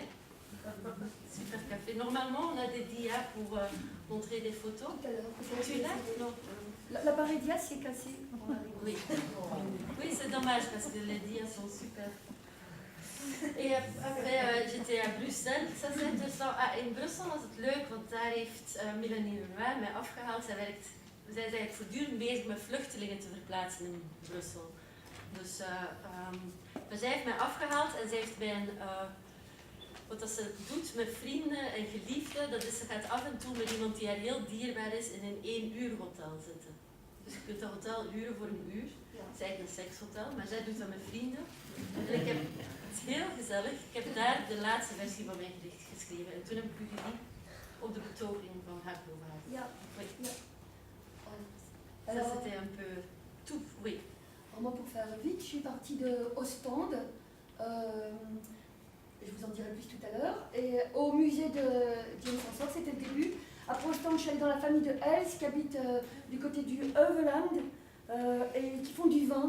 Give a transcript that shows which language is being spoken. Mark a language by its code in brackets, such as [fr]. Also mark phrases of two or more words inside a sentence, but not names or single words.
[fr] Super café. Normalement, on a des dias pour montrer des photos. Tout à l'heure. Tu l'as? Non. L'appareil dia s'est cassé. Oui, oui c'est dommage parce que les dias sont super. En après, j'étais à Bruxelles. Ça, [nl] in Brussel was het leuk, want daar heeft Melanie Lenoir mij afgehaald. Zij is eigenlijk voortdurend bezig met vluchtelingen te verplaatsen in Brussel. Dus maar zij heeft mij afgehaald en zij heeft mij wat dat ze doet met vrienden en geliefden, dat is ze gaat af en toe met iemand die haar heel dierbaar is in een 1 uur hotel zitten. Dus je kunt dat hotel huren voor 1 uur. Het is eigenlijk een sekshotel, maar zij doet dat met vrienden. En het is heel gezellig. Ik heb daar de laatste versie van mijn gedicht geschreven en toen heb ik u gezien op de betoging van haar boulevard. Ja. [fr] Oui. [nl] Ja. [fr] Ça c'était un peu tout, oui. Alors moi, pour faire vite, je suis partie de Ostende. Je vous en dirai plus tout à l'heure. Et au musée de James Ensor, c'était le début. Après Ostende, je suis allée dans la famille de Els, qui habite du côté du Heuveland, et qui font du vin.